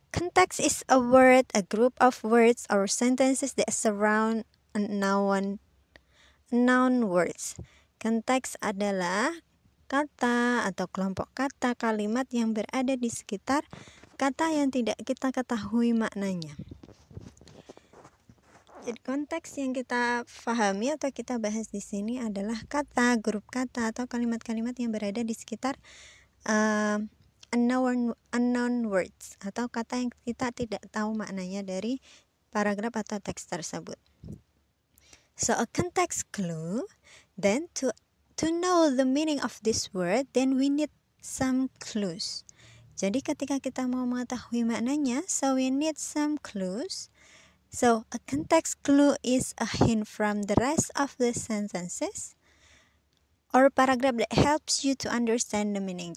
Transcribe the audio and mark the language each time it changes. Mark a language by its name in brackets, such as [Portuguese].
[English] Context is a word, a group of words or sentences that surround a noun words. [Indonesian] Konteks adalah kata atau kelompok kata, kalimat yang berada di sekitar kata yang tidak kita ketahui maknanya. Jadi konteks yang kita pahami atau kita bahas di sini adalah kata, grup kata atau kalimat-kalimat yang berada di sekitar [English] unknown words [Indonesian] atau kata yang kita tidak tahu maknanya dari paragraf atau teks tersebut. [English] So a context clue, then to know the meaning of this word, then we need some clues. [Indonesian] Jadi ketika kita mau mengetahui maknanya, [English] so we need some clues. So a context clue is a hint from the rest of the sentences or paragraph that helps you to understand the meaning.